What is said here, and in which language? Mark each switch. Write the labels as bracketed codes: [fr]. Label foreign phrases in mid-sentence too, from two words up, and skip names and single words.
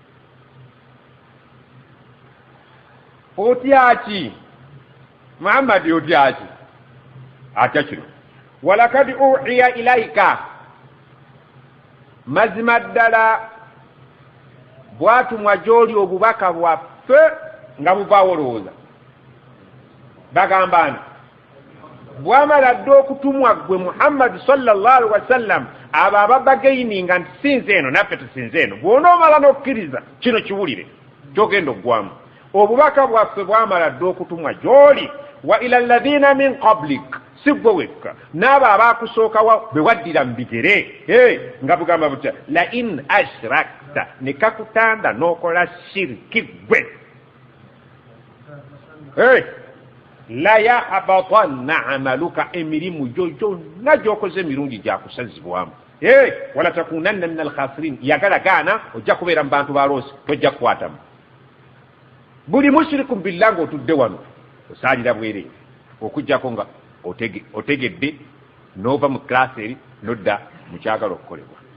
[lg] otyaki Muhammad otyaki atya kino [ar] ولقد أوحي إليك [lg] mazima ddala bwatumwa gy'oli obubaka bwaffe nga buvaawo olowooza bagamba nti bwamala dde okutumwa gwe Muhammad [ar] صلى الله عليه وسلم [lg] abo ababageininga nti sinze eno naffe tusinze eno bw'onoomala n'okkiriza kino kiwulire kyogenda oggwamu obubaka bwaffe bwamala dde okutumwa gy'oli [ar] وإلى الذين من قبلك [lg] si gwe wekka n'abo abaakusookawo bwe waddira mu bigere nga bugamba butya [ar] لئن أشركت [lg] ne kakutanda n'okola shiriki gwe [ar] ليحبطن عملك [lg] emirimu gyo gyonna gy'okoze emirundi gyakusazibwamu [ar] ولتكونن من الخاسرين [lg] yagala gaana ojja kubeera mu bantu baloosi tojja kukwatamu buli [ar] مشرك بالله [lg] ng'otudde wano osaalira bwereere okuggyako nga otegedde n'ova mu kilasi eri nodda mu kyagala okukolebwa